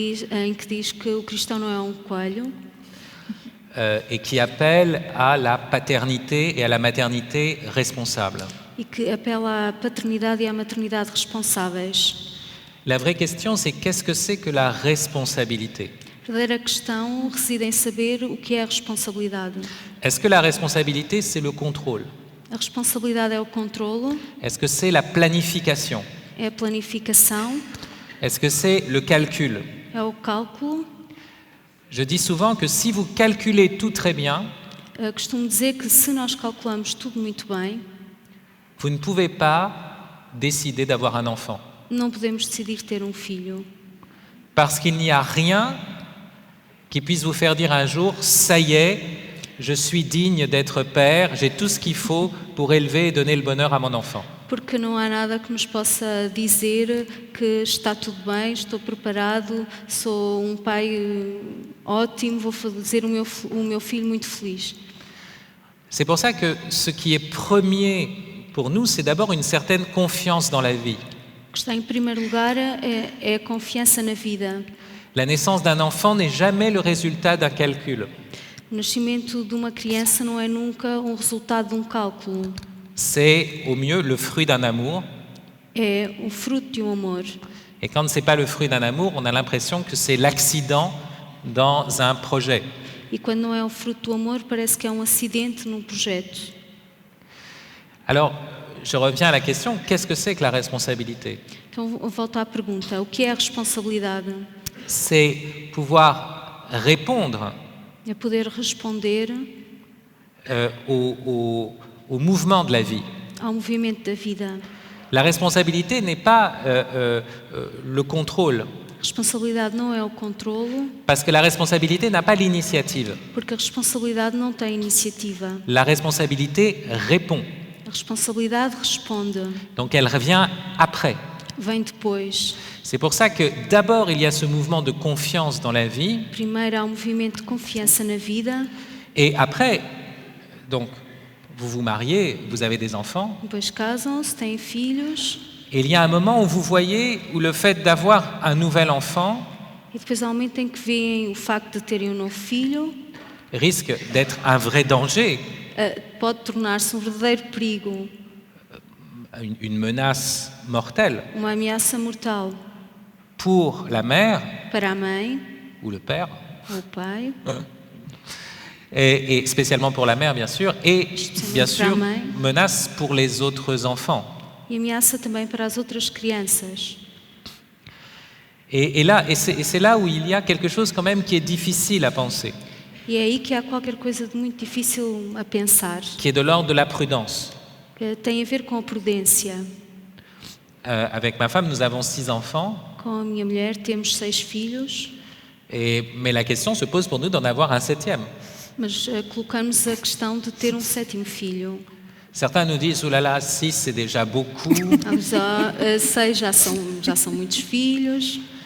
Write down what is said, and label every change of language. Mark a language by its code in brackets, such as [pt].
[pt] em que diz que o cristão não é um coelho, [fr] Et qui appelle à la paternité et à la maternité responsable. [pt] e que apela à paternidade e à maternidade responsáveis. [fr] La vraie question, c'est qu'est-ce que c'est que la responsabilité? [pt] A verdadeira questão reside em saber o que é a responsabilidade. [fr] Est-ce que la responsabilité, c'est le contrôle? [pt] A responsabilidade é o controlo, [fr] Est-ce que c'est la planification? [pt] é a planificação, [fr] Est-ce que c'est le calcul? [pt] é o cálculo. [fr] Je dis souvent que si vous calculez tout très bien, [pt] Costumo dizer que se nós calculamos tudo muito bem, [fr] vous ne pouvez pas décider d'avoir un enfant. [pt] não podemos decidir ter um filho. [fr] Parce qu'il n'y a rien qui puisse vous faire dire un jour « ça y est, je suis digne d'être père, j'ai tout ce qu'il faut pour élever et donner le bonheur à mon enfant ». [pt] Porque não há nada que nos possa dizer que está tudo bem, estou preparado, sou um pai ótimo, vou fazer o meu filho muito feliz. [fr] C'est pour ça que ce qui est premier pour nous, c'est d'abord une certaine confiance dans la vie. [pt] O que está em primeiro lugar é a confiança na vida. [fr] La naissance d'un enfant n'est jamais le résultat d'un calcul. [pt] O nascimento de uma criança não é nunca um resultado de um cálculo. [fr] C'est au mieux le fruit d'un amour. [pt] É o fruto de um amor. [fr] Et quand ce n'est pas le fruit d'un amour, on a l'impression que c'est l'accident dans un projet. [pt] E quando não é o fruto do amor, parece que é um acidente num projeto. [fr] Alors, je reviens à la question, qu'est-ce que c'est que la responsabilité? [pt] Então, volto à pergunta, o que é a responsabilidade? [fr] C'est pouvoir répondre [pt] É poder responder [fr] au mouvement de la vie. [pt] ao movimento da vida. [fr] La responsabilité n'est pas le contrôle, [pt] A responsabilidade não é o controlo, [fr] parce que la responsabilité n'a pas l'initiative. [pt] porque a responsabilidade não tem iniciativa. [fr] La responsabilité répond, [pt] A responsabilidade responde, [fr] donc elle revient après. [pt] vem depois. [fr] C'est pour ça que d'abord il y a ce mouvement de confiance dans la vie, [pt] Primeiro há movimento de confiança na vida, [fr] et après, donc, vous vous mariez, vous avez des enfants, [pt] depois casam-se, têm filhos, [fr] et il y a un moment où vous voyez où le fait d'avoir un nouvel enfant [pt] e depois há um momento em que veem o facto de terem um novo filho, [fr] risque d'être un vrai danger, [pt] pode tornar-se um verdadeiro perigo, [fr] une menace mortelle [pt] uma ameaça mortal [fr] pour la mère [pt] para a mãe [fr] ou le père, [pt] ou o pai, [fr] et spécialement pour la mère bien sûr, et bien sûr [pt] Para a mãe. [fr] menace pour les autres enfants. [pt] e ameaça também para as outras crianças. [fr] Et c'est là où il y a quelque chose quand même qui est difficile à penser, [pt] E é aí que há qualquer coisa de muito difícil a pensar, [fr] qui est de l'ordre de la prudence. [pt] que tem a ver com a prudência. [fr] Avec ma femme, nous avons 6 enfants, [pt] Com a minha mulher temos 6 filhos, [fr] mais la question se pose pour nous d'en avoir un 7e. [pt] mas colocamos a questão de ter um 7º filho. [fr] Certains nous disent, oh là là, 6 c'est déjà beaucoup, [pt] Vamos a 6 já são muitos filhos,